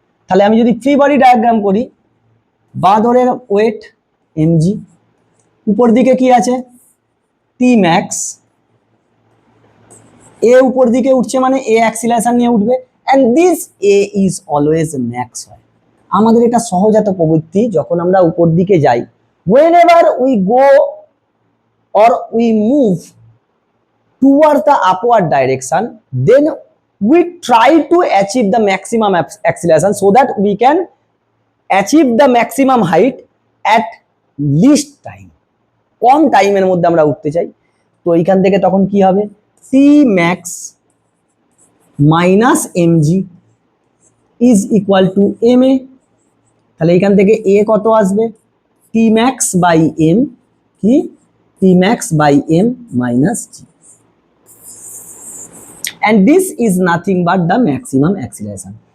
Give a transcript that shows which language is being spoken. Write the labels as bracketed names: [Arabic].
[Bangla] তাহলে আমি যদি ফ্রি বডি ডায়াগ্রাম করি, বাঁদরের ওয়েট এমজি, উপর দিকে কি আছে টি ম্যাক্স, এ উপর দিকে উঠছে মানে এ অ্যাক্সিলারেশন নিয়ে উঠবে, [English] and this a is always max [Bangla] হয়। আমাদের এটা সহজাত প্রবৃত্তি, যখন আমরা উপর দিকে যাই, [English] whenever we go or we move towards the upward direction, then we try to achieve the maximum acceleration so that we can achieve the maximum height at least time। [Bangla] কম টাইমের মধ্যে আমরা উঠতে চাই, তো এইখান থেকে তখন কি হবে? [English] T max minus mg is equal to m a. [Bangla] তাহলে এইখান থেকে এ কত আসবে? [English] T max by m, কি T max by m minus g, and this is nothing but the maximum acceleration.